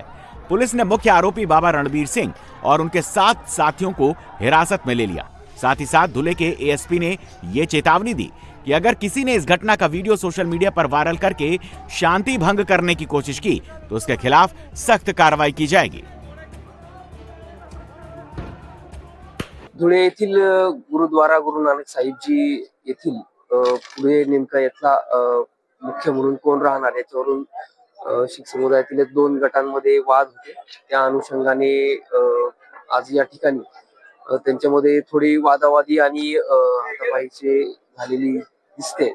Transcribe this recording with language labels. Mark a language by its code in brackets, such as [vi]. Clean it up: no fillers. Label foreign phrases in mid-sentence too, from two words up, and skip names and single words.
[hi] पुलिस ने मुख्य आरोपी बाबा रणवीर सिंह और उनके 7 साथियों को हिरासत में ले लिया। साथ ही साथ धुले के एएसपी ने यह चेतावनी दी कि अगर किसी ने इस घटना का वीडियो सोशल मीडिया पर वायरल करके शांति भंग करने की कोशिश की तो उसके खिलाफ सख्त कार्रवाई की जाएगी। [mr] धुळे येथील गुरुद्वारा गुरु नानक साहिबजी येथील पुढे नेमका यातला मुख्य म्हणून कोण राहणार याच्यावरून शीख समुदायातील 2 गटांमध्ये वाद होते। त्या अनुषंगाने आज या ठिकाणी त्यांच्यामध्ये थोडी वादावादी आणि हातापायीचे झालेली दिसते।